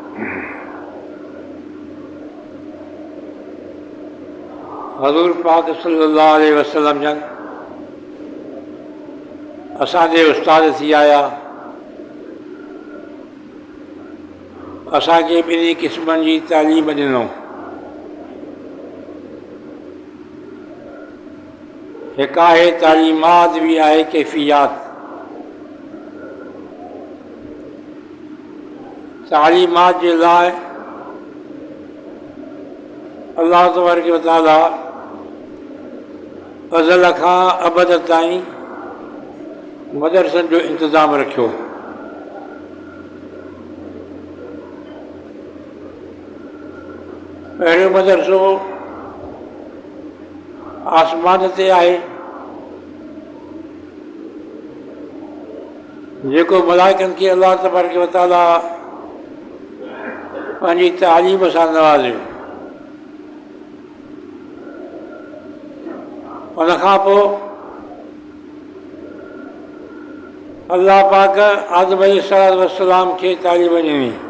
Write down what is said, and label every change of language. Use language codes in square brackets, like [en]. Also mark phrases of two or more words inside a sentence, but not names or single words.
[sd] हज़ूर पाक [ar] صلى الله عليه وسلم [sd] जन असांजे उस्ताद थी आया, असांखे ॿिन्ही क़िस्मनि जी तालीम ॾिनो। हिकु आहे तालीमात, ॿी आहे कैफ़ियात। तालीमात जे लाइ अल्लाह [ar] تبارك وتعالى [sd] अज़ल खां अबद ताईं मदरसनि जो इंतिज़ाम रखियो। पहिरियों मदरसो आसमान ते आहे, जेको मलाइकनि खे अल्लाह [ar] تبارك وتعالى [sd] पंहिंजी तालीम सां नवाज़ियो। उनखां पोइ अल्लाह पाक आदम अलैहिस्सलाम खे तालीम ॾिनी।